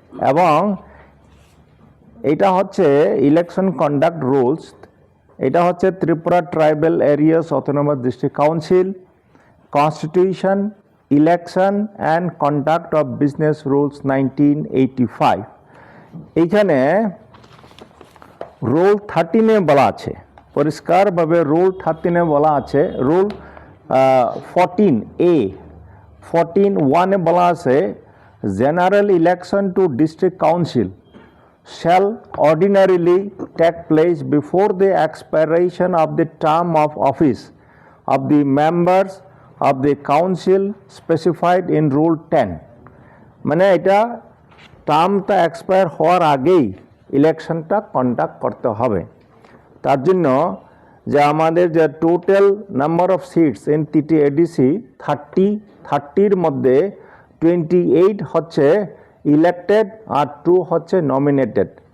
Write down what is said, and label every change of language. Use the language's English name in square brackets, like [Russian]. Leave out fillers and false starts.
[Bangla] এবং এটা হচ্ছে ইলেকশন কন্ডাক্ট রুলস, এটা হচ্ছে Tripura tribal areas autonomous district council, constitution, election and conduct of business rules 1985। এইখানে রুল 13-এ বলা আছে, [English] পরিষ্কারভাবে রুল 13-এ বলা আছে, রুল 14A 14(1)-এ বলা আছে, general election to district council shall ordinarily take place before the expiration of the term of office of the members of the council specified in Rule 10. [Bangla] মানে এটা টার্মটা এক্সপায়ার হওয়ার আগেই ইলেকশনটা কন্ডাক্ট করতে হবে। তার জন্য যে আমাদের যে total number of sits in TTADC 30-র মধ্যে 28 হচ্ছে ইলেক্টেড আর 2 হচ্ছে নমিনেটেড।